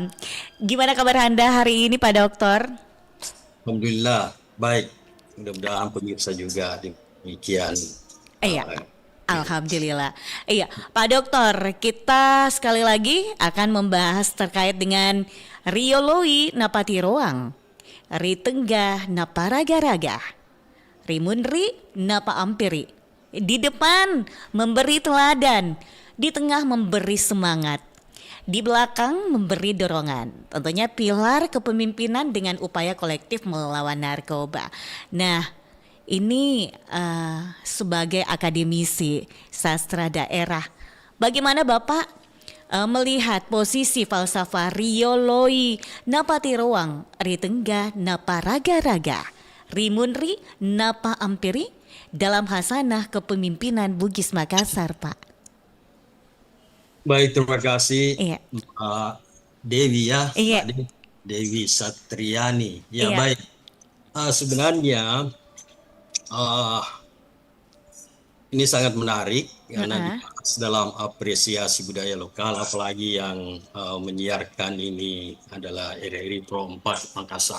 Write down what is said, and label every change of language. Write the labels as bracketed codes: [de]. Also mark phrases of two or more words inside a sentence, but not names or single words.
[id] Gimana kabar Anda hari ini Pak Doktor? Alhamdulillah baik. Mudah-mudahan pemirsa juga demikian. Iya. Alhamdulillah. Iya, Pak Dokter, kita sekali lagi akan membahas terkait dengan [bug] Rioloi Napati Roang, Ritengga Napa Raga-Raga, Rimunri Napa Ampiri. [id] Di depan memberi teladan, di tengah memberi semangat, di belakang memberi dorongan. Tentunya pilar kepemimpinan dengan upaya kolektif melawan narkoba. Nah, ini sebagai akademisi sastra daerah, bagaimana Bapak melihat posisi falsafah [bug] Rioloi Napati Roang, Ritengga Napa Raga-Raga, Rimunri Napa Ampiri [id] dalam hasanah kepemimpinan Bugis Makassar, Pak? Baik, terima kasih Iya. Mbak Dewi ya. Iya. Mbak Dewi Satriani. Ya Iya. baik. Sebenarnya ini sangat menarik karena dibahas dalam apresiasi budaya lokal, apalagi yang menyiarkan ini adalah RRI Pro 4 Makassar.